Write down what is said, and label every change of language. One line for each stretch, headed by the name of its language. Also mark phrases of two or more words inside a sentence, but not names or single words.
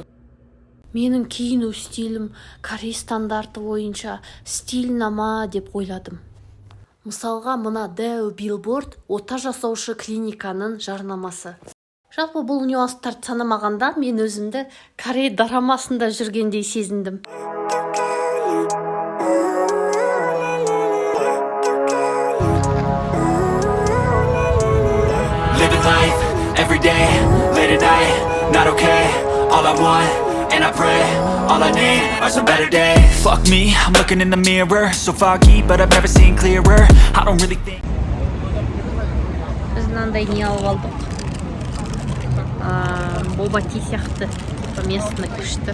Kazakh: Менің киіну стилім Корей стандарты бойынша стильнама деп ойладым. Мысалға, мына дәу билборд ота жасаушы клиниканың жарнамасы. Жалпы бұл нюанстарды санамағанда мен өзімді Корей дорамасында жүргендей сезіндім.
English: Living life every day, late at night, not okay. All I want and I pray, all I need are some better days. Fuck me, I'm looking in the mirror, so foggy, but I've never seen clearer. I don't really think.
Kazakh: Біз мынандай не алып алдық. Боба ти сияқты местный күшті.